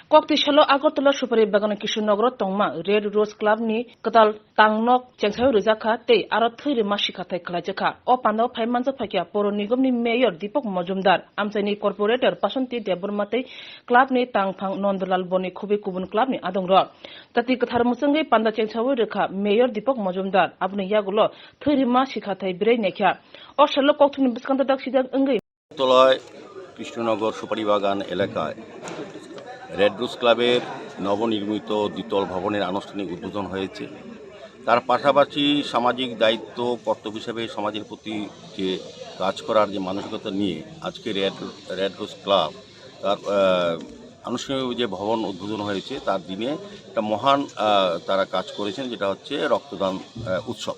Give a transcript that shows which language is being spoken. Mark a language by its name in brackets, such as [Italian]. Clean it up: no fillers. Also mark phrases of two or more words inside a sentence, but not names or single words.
[Kok Borok] Kwtal Agortola Supari Bagan Kishunogra Tongma, Red Rose Clubni, Kwtal Tangnok, Chengsayo Rizaka, Te, Thwirimani Sikarthai Manjakha, O Pandao Manjakha, Poro Nigomni Mayor Dipok Mojumdar, Amsani Corporator, Pasanti Debormate, Clubni Tangpang Nondolal Boni Kubi Kubun Clubni Adongra. Tati Katharmusangi Panda Chengsayo Rika, Mayor Dipok Mojumdar, Abni Yagulo, Thwirimani Sikarthai Braineka, O Shalok Kwtal Biskanda Daksida Ungi. [Bangla] কৃষ্ণনগর সুপারি বাগান এলাকায় রেড রোজ ক্লাবের নবনির্মিত দ্বিতল ভবনের আনুষ্ঠানিক উদ্বোধন হয়েছে। তার পাশাপাশি সামাজিক দায়িত্ব কর্তব্য হিসেবে সমাজের প্রতি যে কাজ করার যে মানসিকতা নিয়ে আজকে রেড রোজ ক্লাব তার আনুষ্ঠানিক যে ভবন উদ্বোধন হয়েছে তার দিনে একটা মহান তারা কাজ করেছেন, যেটা হচ্ছে রক্তদান উৎসব।